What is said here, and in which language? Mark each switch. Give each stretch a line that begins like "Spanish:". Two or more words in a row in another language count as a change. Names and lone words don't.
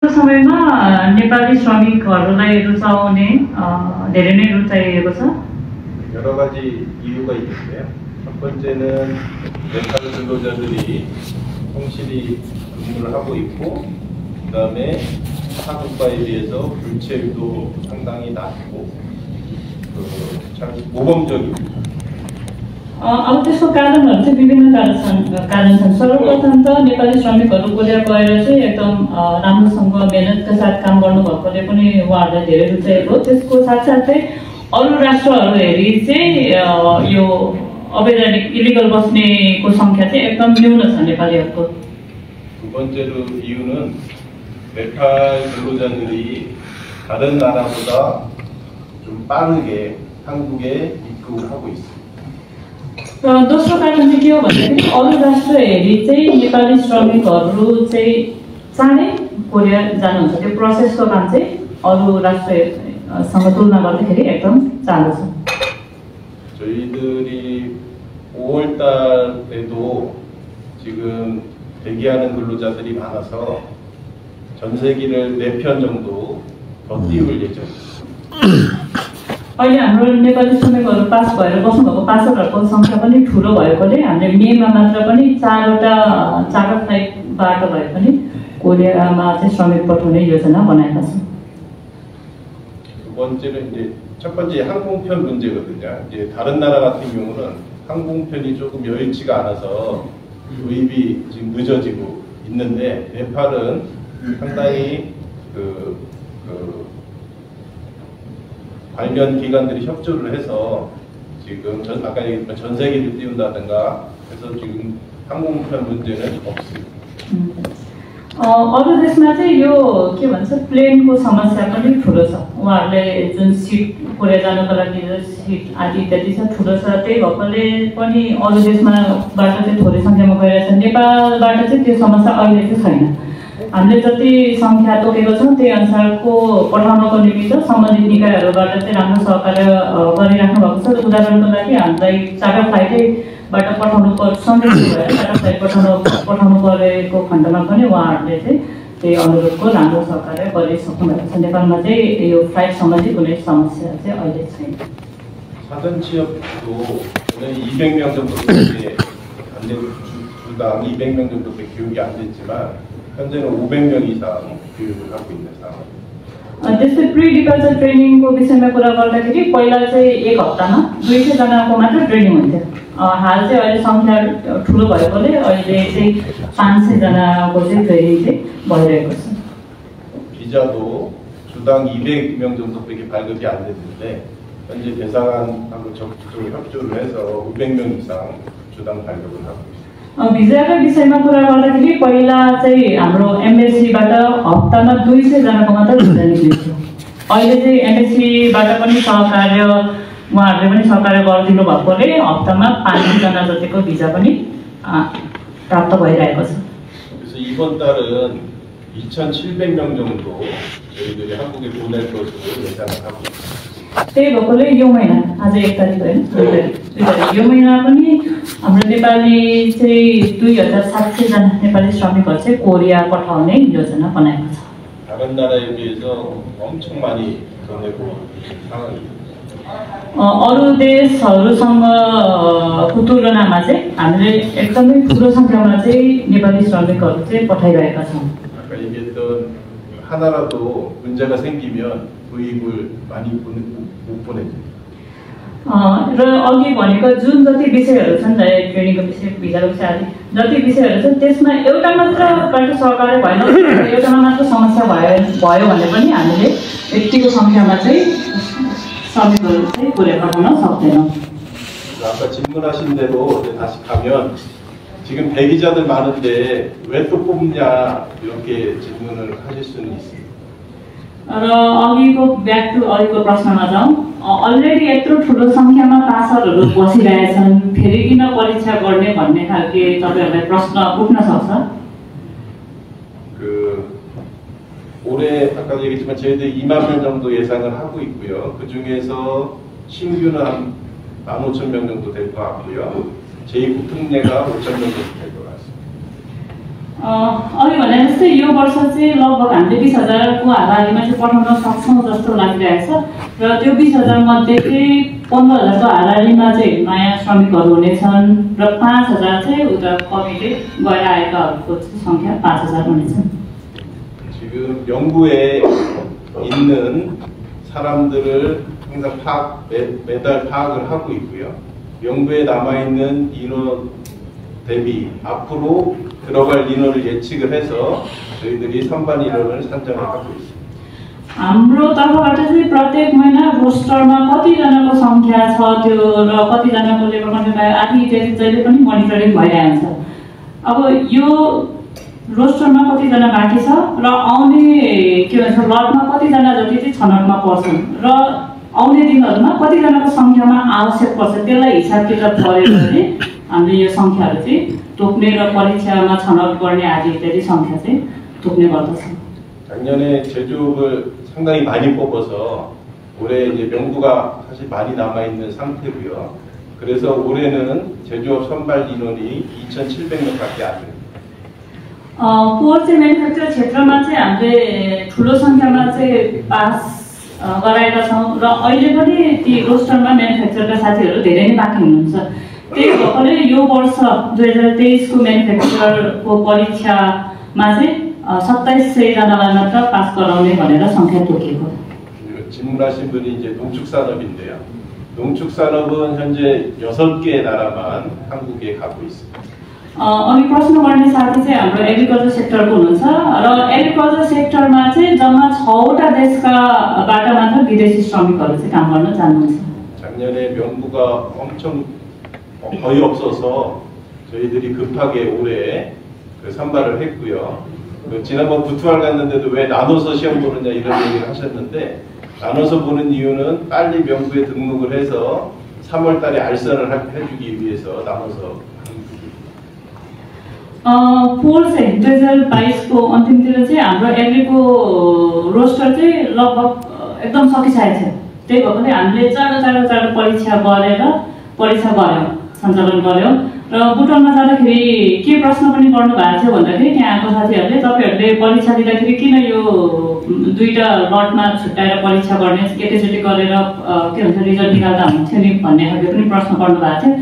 Nepali: समयमा नेपाली श्रमिकहरूलाई रुचाउने धेरै नै रुचाइएको छ।
Korean: 여러 가지 이유가 있는데요. 첫 번째는 멘탈 근로자들이 성실히 근무를 하고 있고, 그 다음에 타국가에 비해서 불체율도 상당히 낮고 참 모범적입니다.
Nepali: अब त्यसको कारणहरू चाहिँ विभिन्न कारण छन्। सर्वप्रथम त नेपाली श्रमिकहरू कोरिया गएर चाहिँ एकदम राम्रोसँग मेहनतका साथ काम गर्नुभएकोले पनि उहाँहरूलाई धेरै रुचाएको हो। त्यसको साथसाथै अरू राष्ट्रहरू हेरी चाहिँ यो अवैधानिक इलिगल बस्नेको सङ्ख्या चाहिँ एकदम न्यून छ नेपालीहरूको।
Korean: 두 번째로 이유는 네팔 근로자들이 다른 나라보다 좀 빠르게 한국에 입국을 하고 있습니다.
Nepali: दोस्रो कारण चाहिँ के हो भन्दाखेरि अरू राष्ट्र हेरी चाहिँ नेपाली श्रमिकहरू चाहिँ चाँडै कोरिया जानुहुन्छ। त्यो प्रोसेसको काम चाहिँ अरू राष्ट्रसँग तुलना गर्दाखेरि एकदम चाँडो छ।
Korean: 저희들이 5월 달에도 지금 대기하는 근로자들이 많아서 전세기를 4편 정도 더 띄울 예정입니다.
Nepali: अहिले हाम्रो नेपाली श्रमिकहरू पास भएर बस्नुभएको पासरहरूको सङ्ख्या पनि ठुलो भएकोले हामीले मेमा मात्र पनि 4वटा
English: charter flight
Nepali: बाटो भए पनि कोरियामा चाहिँ श्रमिक पठाउने योजना बनाएका छौँ।
Korean: 두 번째는 이제 첫 번째 항공편 문제거든요. 이제 다른 나라 같은 경우는 항공편이 조금 여의치가 않아서 도입이 지금 늦어지고 있는데 네팔은 상당히 관련 기관들이 협조를 해서 지금 아까 얘기했던 전세기를 띄운다든가 해서 지금 항공편 문제는 없습니다.
Nepali: अरू देशमा चाहिँ यो के भन्छ प्लेनको समस्या पनि ठुलो छ। उहाँहरूले जुन सिट कोरिया जानको लागि सिट आदि इत्यादि छ ठुलो छ। त्यही भएकोले पनि अरू देशमाबाट चाहिँ थोरै सङ्ख्यामा गइरहेछ। नेपालबाट चाहिँ त्यो समस्या अहिले चाहिँ छैन। हामीले जति सङ्ख्या तोकेको छौँ त्यही अनुसारको पठाउनको निमित्त सम्बन्धित निकायहरूबाट चाहिँ राम्रो सहकार्य गरिराख्नु भएको छ। उदाहरणको लागि हामीलाई
English: charter flight
Nepali: पठाउनु सन्देश भएर
English: charter flight
Nepali: पठाउनु परेको खण्डमा पनि उहाँहरूले चाहिँ त्यही अनुरोधको राम्रो सहकार्य गरिसक्नु भएको छ। नेपालमा चाहिँ यो फ्लाइट सम्बन्धी कुनै समस्या चाहिँ अहिले छैन।
Korean: 사전 취업도 200명 정도밖에 안 되고 주당 200명 정도밖에 교육이 안 됐지만 현재는 500명 이상 교육을 하고 있는 상황입니다.
Nepali: त्यस्तै
English: pre departure training
Nepali: विषयमा कुरा गर्दाखेरि पहिला चाहिँ एक हप्तामा 200 जनाको मात्र ट्रेनिङ हुन्थ्यो। हाल चाहिँ अहिले सङ्ख्या ठुलो भएकोले अहिले चाहिँ 500 जनाको चाहिँ ट्रेनिङ चाहिँ भइरहेको छ।
Korean: 비자도 주당 200명 정도밖에 발급이 안 됐는데 현재 대상하고 적극적으로 협조를 해서 500명 이상 주당 발급을 하고 있습니다.
Nepali: भिजाको विषयमा कुरा गर्दाखेरि पहिला चाहिँ हाम्रो एम्बेसीबाट हप्तामा 200 जनाको मात्र भिजा निक्लिन्थ्यो। अहिले चाहिँ एम्बेसीबाट पनि सहकार्य उहाँहरूले पनि सहकार्य गरिदिनु भएकोले हप्तामा 500 जना जतिको भिजा पनि प्राप्त भइरहेको छ।
Korean: 그래서 이번 달은 2,700명 정도 저희들이 한국에 보낼 것으로 예상을 하고 있습니다.
Nepali: त्यही भएकोले यो महिना आज 1 तारिक होइन 2 तारिक यो महिना पनि हाम्रो नेपाली चाहिँ 2700 जना नेपाली श्रमिकहरू चाहिँ कोरिया पठाउने योजना बनाएको छ।
Korean: 다른 나라에 비해서 엄청 많이 보내고 상황입니다.
Nepali: अरू देशहरूसँगको तुलनामा चाहिँ हामीले एकदमै ठुलो सङ्ख्यामा चाहिँ नेपाली श्रमिकहरू चाहिँ पठाइरहेका छौँ।
Korean: 아까 얘기했던 하나라도 문제가 생기면 도입을 많이 못 보내죠.
Nepali: र अघि भनेको जुन जति विषयहरू छन् ट्रेनिङको विषय भिजाको विषय आदि जति विषयहरू छन् त्यसमा एउटा मात्रबाट सहकार्य भएन एउटामा मात्र समस्या भयो भने पनि हामीले यतिको सङ्ख्यामा चाहिँ श्रमिकहरू चाहिँ कोरिया पठाउन सक्दैनौँ।
Korean: 아까 질문하신 대로 다시 가면 지금 대기자들 많은데 왜 또 뽑냐 이렇게 질문을 하실 수는 있습니다.
Nepali: र अघिको
English: back to
Nepali: अघिको प्रश्नमा जाउँ। अलरेडी यत्रो ठुलो सङ्ख्यामा पासरहरू बसिरहेछन् फेरि किन परीक्षा गर्ने भन्ने खालके तपाईँहरूलाई प्रश्न उठ्न सक्छ।
Korean: 올해 아까도 얘기했지만 저희들 2만 명 정도 예상을 하고 있고요. 그 중에서 신규는 한 15,000명 정도 될 것 같고요. 제2국특례가 5,000명 정도 될 것 같습니다.
Nepali: अघि भने जस्तै यो वर्ष चाहिँ लगभग हामीले 20,000 को हाराहारीमा चाहिँ पठाउन सक्छौँ जस्तो लागिरहेको छ र त्यो 20,000 मध्ये चाहिँ 15,000 को हाराहारीमा चाहिँ नयाँ श्रमिकहरू हुनेछन् र 5,000 चाहिँ उता कमिटे गएर आएकाहरूको सङ्ख्या 5,000 हुनेछन्।
Korean: 지금 명부에 있는 사람들을 항상 매달 파악을 하고 있고요. 명부에 남아있는 인원 대비 앞으로 들어갈 인원을 예측을 해서 저희들이 선반 인원을 산정을 하고 있습니다.
Nepali: हाम्रो तर्फबाट चाहिँ प्रत्येक महिना रोस्टरमा कतिजनाको सङ्ख्या छ त्यो र कतिजनाको
English: labour contract
Nepali: आदि इत्यादि जहिले पनि मोनिटरिङ भइरहन्छ। अब यो रोस्टरमा कतिजना बाँकी छ र आउने के भन्छ लटमा कतिजना जति चाहिँ छनौटमा पर्छन् र आउने दिनहरूमा कतिजनाको सङ्ख्यामा आवश्यक पर्छ त्यसलाई हिसाब किताब गरेर चाहिँ हामीले यो सङ्ख्याहरू चाहिँ तोक्ने र परीक्षामा छनौट गर्ने आदि इत्यादि सङ्ख्या चाहिँ तोक्ने गर्दछौँ।
Korean: 작년에 제조업을 상당히 많이 뽑아서 올해 이제 명부가 사실 많이 남아있는 상태고요. 그래서 올해는 제조업 선발 인원이 2,700명밖에 안 됩니다.
Nepali: पोहोर चाहिँ म्यानुफ्याक्चर क्षेत्रमा चाहिँ हामीले ठुलो सङ्ख्यामा चाहिँ पास गराएका छौँ र अहिले पनि ती रोस्टरमा म्यानुफ्याक्चरका साथीहरू धेरै नै बाँकी हुनुहुन्छ। त्यही भएकोले यो वर्ष 2023 को म्यानुफ्याक्चरको परीक्षामा चाहिँ 2,700 जनालाई मात्र पास गराउने भनेर सङ्ख्या तोकिएको।
Korean: 질문하신 분이 이제 농축산업인데요. 농축산업은 현재 6개 나라만 한국에 가고 있습니다.
Nepali: अनि प्रश्न गर्ने साथी चाहिँ हाम्रो
English: agriculture sector
Nepali: हुनुहुन्छ र
English: agriculture sector
Nepali: चाहिँ जम्मा 6वटा देशकाबाट मात्र विदेशी श्रमिकहरू चाहिँ काम गर्न जानुहुन्छ।
Korean: 작년에 명부가 엄청 거의 없어서 저희들이 급하게 올해 그 선발을 했고요. 지난번 부투알 갔는데도 왜 나눠서 시험 보느냐 이런 얘기를 하셨는데 나눠서 보는 이유는 빨리 명부에 등록을 해서 3월 달에 알선을 해주기 위해서 나눠서
Nepali: पोहोर चाहिँ 2022 को अन्तिमतिर चाहिँ हाम्रो एग्रीको रोस्टर चाहिँ लगभग एकदम सकिसकेको छ। त्यही भएकोले हामीले चाँडो परीक्षा गऱ्यौँ सञ्चालन गऱ्यौँ र बुटनमा जाँदाखेरि के प्रश्न पनि गर्नु भएको थियो भन्दाखेरि त्यहाँ आएको साथीहरूले तपाईँहरूले परीक्षा दिँदाखेरि किन यो दुईटा लटमा छुट्याएर परीक्षा गर्ने एकैचोटि गरेर के भन्छ रिजल्ट निकाल्दा हुन्थ्यो नि भन्ने खालको पनि प्रश्न गर्नु भएको थियो।